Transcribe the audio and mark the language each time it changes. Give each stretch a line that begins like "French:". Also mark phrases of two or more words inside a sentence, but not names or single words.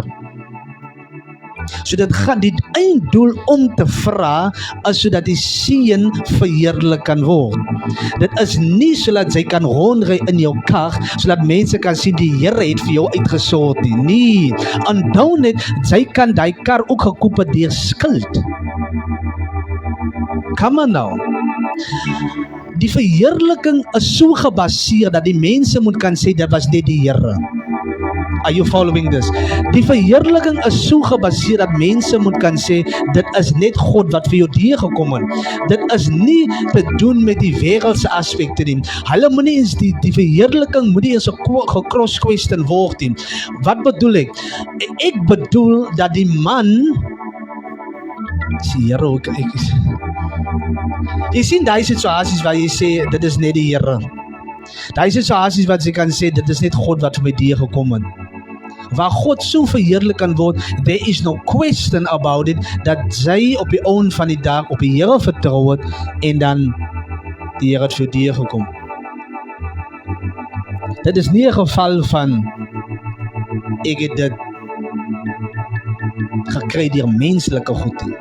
Afrikaans: So dit gaan, die einddoel om te vra is sodat die Seun verheerlik kan word. Dit is nie sodat jy kan rondry in jou kar, sodat mense kan sien die Here het vir jou uitgesort nie. Nee, onthou net, jy kan die kar ook gekoop het deur skuld.
English: Come on nou.
Afrikaans: Die verheerliking is so gebaseer dat die mense moet kan sê dit was net die Here.
English: Are you following this?
Afrikaans: Die verheerliking is so gebaseer dat mense moet kan sê, dit is net God wat vir jou deurgekom het. Dit is nie te doen met die wêreldse aspekte nie. Hulle moet nie eens die verheerliking moet nie eens gekros question word nie. Wat bedoel ek? Ek bedoel dat die man, die Here ook, jy sien die situasies waar jy sê, dit is net die Here. Die situasies wat jy kan sê, dit is net God wat vir my deurgekom het. Waar God so verheerlik kan word,
English: there is no question about it,
Afrikaans: dat jy op die ouen van die dag op die Here vertrou het, en dan die Here het vir jou gekom. Dit is nie 'n geval van ek het dit gekry deur menslike goed nie.